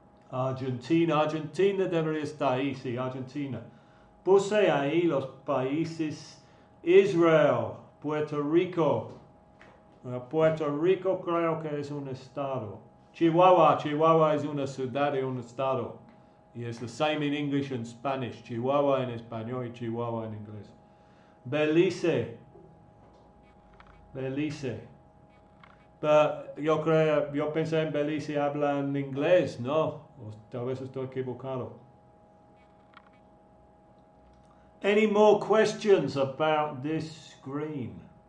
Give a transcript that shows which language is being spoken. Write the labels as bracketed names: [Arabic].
[Spanish] Argentina debería estar ahí, sí, Argentina. Puse ahí los países, Israel, Puerto Rico. Puerto Rico creo que es un estado. Chihuahua es una ciudad y un estado. Y es [English] the same in English and Spanish. [Spanish] Chihuahua en español y Chihuahua en inglés. Belice. Pero yo pensé en Belice hablan inglés, no. O tal vez estoy equivocado. [English] Any more questions about this screen?